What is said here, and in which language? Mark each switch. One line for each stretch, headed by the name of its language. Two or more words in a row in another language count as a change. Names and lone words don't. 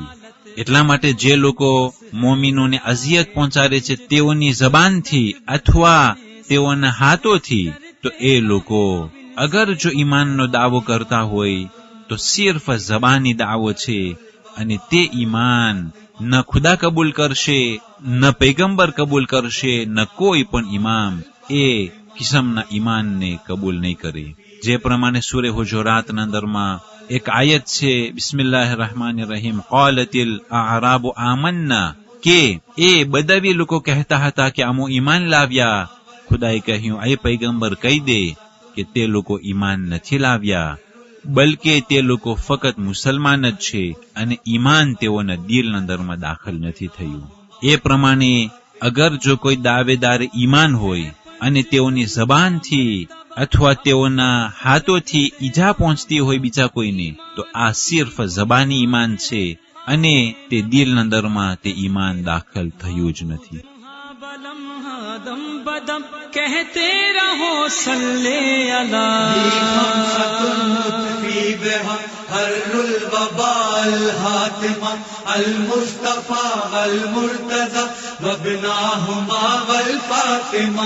Gujarati: એટલા માટે જે લોકો મોમિનોને અઝિયત પહોંચાડે છે તેઓની જબાનથી અથવા તેઓના હાથોથી, તો એ લોકો અગર જો ઈમાનનો દાવો કરતા હોય તો સિર્ફ જબાની દાવો છે અને તે ઈમાન ન ખુદા કબૂલ કરશે, ન પૈગંબર કબૂલ કરશે, ન કોઈ પણ ઇમામ એ કિસ્મના ઈમાનને કબૂલ નહીં કરે। જે પ્રમાણે સૂરે હુજુરાતના અંદરમાં એક આયત છે,
Arabic: بسم الله الرحمن الرحيم, قالتل الاعراب آمنا,
Gujarati: કે એ બદાવી લોકો કહેતા હતા કે અમો ઈમાન લાવ્યા. ખુદાએ કહ્યું, એ પૈગંબર કહી દે કે તે લોકો ઈમાન નથી લાવ્યા, બલકે તે લોકો ફક્ત મુસલમાન જ છે અને ઈમાન તેઓના દિલના અંદરમાં દાખલ નથી થયું. એ પ્રમાણે અગર જો કોઈ દાવેદાર ઈમાન હોય અને તેઓની જબાનથી અથવા તેઓના હાથોથી ઈજા પહોંચતી હોય બીજા કોઈને, તો આ સિર્ફ જબાની ઈમાન છે અને તે દિલના અંદરમાં તે ઈમાન દાખલ થયું જ નથી.
Urdu: دم بدم کہتے رہو
Arabic: صلی اللہ. لطفی بہا ہر الوباء الحاتمہ المصطفیٰ المرتضی وابناہما والفاطمہ.